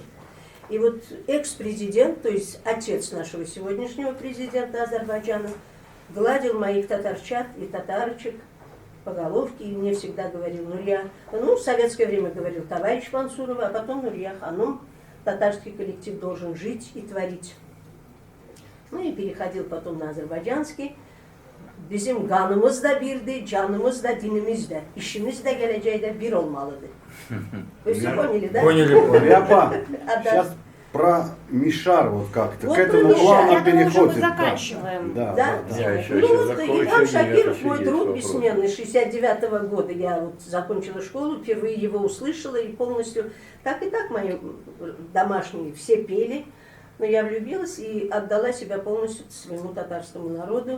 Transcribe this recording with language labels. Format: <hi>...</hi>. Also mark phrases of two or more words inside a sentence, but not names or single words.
<ru>И вот экс-президент, то есть отец нашего сегодняшнего президента Азербайджана, гладил моих татарчат и татарочек по головке, и мне всегда говорил Нурия, в советское время говорил товарищ Мансурова, а потом Нурия Ханум, татарский коллектив должен жить и творить. Ну и переходил потом на азербайджанский.</ru> <az>Bizim kanımız da birdi, canımız da dinimiz de, işimiz de geleceği de bir olmalıdır.</az> <ru>Вы все поняли, да? Поняли. Ряпа, А, да. сейчас про Мишар вот как-то, Вот к этому про Мишар. плавно Я думаю, переходит. уже мы заканчиваем. Да, Да? да, да. Ну вот Ильхам Шакиров, мой друг бессменный, 69-го года я вот закончила школу, впервые его услышала и полностью, так и так мои домашние все пели, но я влюбилась и отдала себя полностью своему татарскому народу.</ru>